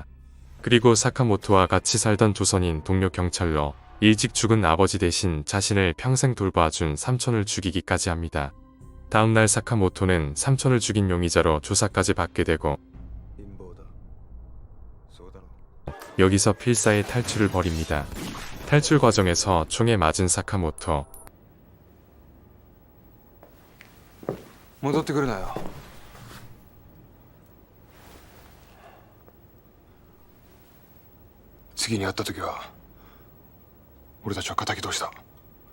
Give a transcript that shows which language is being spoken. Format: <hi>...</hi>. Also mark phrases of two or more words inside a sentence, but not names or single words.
<ko>그리고 사카모토와 같이 살던 조선인 동료 경찰로 일찍 죽은 아버지 대신 자신을 평생 돌봐준 삼촌을 죽이기까지 합니다. 다음날 사카모토는 삼촌을 죽인 용의자로 조사까지 받게 되고 여기서 필사의 탈출을 벌입니다. 탈출 과정에서 총에 맞은 사카모토.</ko> <ja>戻ってくるなよ。次に会った時は俺たちは敵同士だ。</ja>